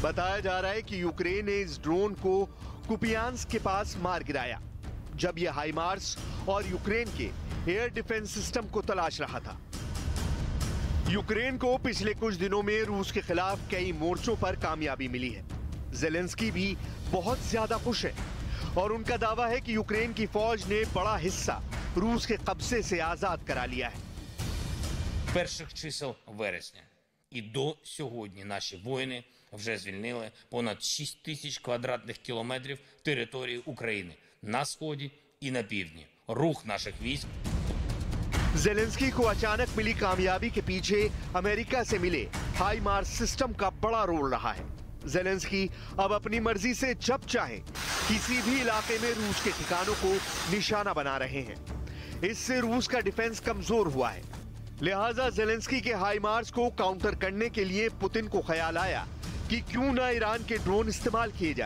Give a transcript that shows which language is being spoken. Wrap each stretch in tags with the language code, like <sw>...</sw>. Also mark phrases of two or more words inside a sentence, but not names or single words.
<hi>बताया जा रहा है कि यूक्रेन ने इस ड्रोन को कुपियांस्क के पास मार गिराया जब यह हाइमार्स और यूक्रेन के एयर डिफेंस सिस्टम को तलाश रहा था। यूक्रेन को पिछले कुछ दिनों में रूस के खिलाफ कई मोर्चों पर कामयाबी मिली है। ज़ेलेंस्की भी बहुत ज्यादा खुश है और उनका दावा है कि यूक्रेन की फौज ने बड़ा हिस्सा रूस के कब्जे से आजाद करा लिया है।</hi> <uk>Перших чисел вересня і до сьогодні наші воїни вже звільнили понад 6 тисяч квадратних кілометрів території України на сході і на півдні. Рух наших військ.</uk> <hi>ज़ेलेंस्की को अचानक मिली कामयाबी के पीछे अमेरिका से मिले हाइमार्स सिस्टम का बड़ा रोल रहा है। ज़ेलेंस्की अब अपनी मर्जी से जब चाहे किसी भी इलाके में रूस के ठिकानों को निशाना बना रहे हैं। इससे रूस का डिफेंस कमजोर हुआ है। लिहाजा ज़ेलेंस्की के हाइमार्स को काउंटर करने के लिए पुतिन को ख्याल आया कि क्यों ना ईरान के ड्रोन इस्तेमाल किए जाएं।</hi>